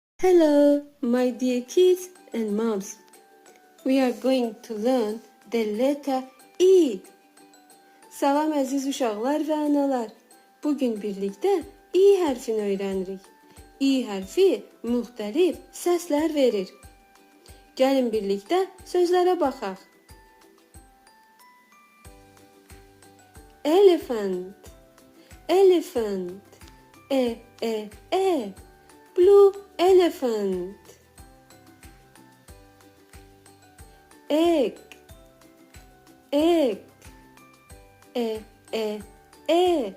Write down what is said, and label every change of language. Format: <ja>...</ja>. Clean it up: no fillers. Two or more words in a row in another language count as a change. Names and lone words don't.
<en>Hello, my dear kids and moms. We are going to learn the letter E.</en> <az>Salam əziz uşaqlar və analar. Bugün birlikdə E hərfini öyrənirik. E hərfi müxtəlif səslər verir. Gəlin birlikdə sözlərə baxaq.</az> <en>Elephant, elephant, e. Blue elephant. Egg, egg, e.</en>